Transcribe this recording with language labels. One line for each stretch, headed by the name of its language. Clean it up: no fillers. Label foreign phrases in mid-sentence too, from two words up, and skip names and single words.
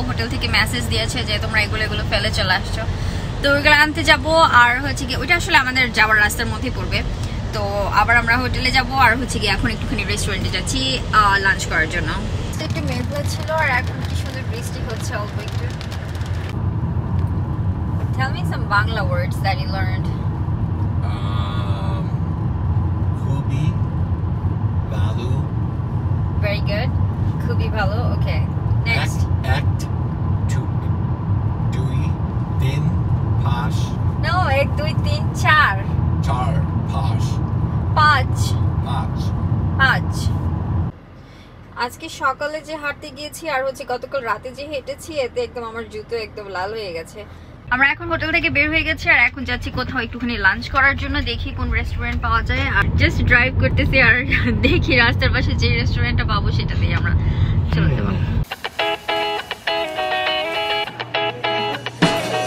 Bangla: হোটেল থেকে মেসেজ দিয়েছে যে তোমরা এগুলো ফেলে চলে আসছো, তো ওইগুলো আনতে যাবো। আর হচ্ছে কি ওইটা আসলে আমাদের যাওয়ার রাস্তার মধ্যেই পড়বে, তো আবার আমরা হোটেলে যাবো। আর হচ্ছে কি এখন একটুখানি রেস্টুরেন্টে যাচ্ছি লাঞ্চ করার জন্য। একটু মেঘলা ছিল আর এখন কি সুন্দর বৃষ্টি হচ্ছে অল্প একটু।
English: Tell me some Bangla words that you learned.
Bangla: খুবই ভালো.
English: Very good.
Bangla: খুবই ভালো.
English: Okay. Next.
Bangla: Act. দুই তিন. Pash.
English: No, 1 2 3 4.
Bangla: চার পাঁচ. 5. Pash. আজকে সকালে যে হাঁটতে গিয়েছি আর হচ্ছে গতকাল রাতে যে হেঁটেছি, এতে একদম আমার জুতো একদম লাল হয়ে গেছে। আমরা এখন হোটেল থেকে বের হয়ে গেছি আর এখন যাচ্ছি কোথাও একটুখানি লাঞ্চ করার জন্য, দেখি কোন রেস্টুরেন্ট পাওয়া যায়। আর জাস্ট ড্রাইভ করতেছি আর দেখি রাস্তার পাশে যে রেস্টুরেন্টটা পাবো সেটাতেই আমরা চলে যাবো।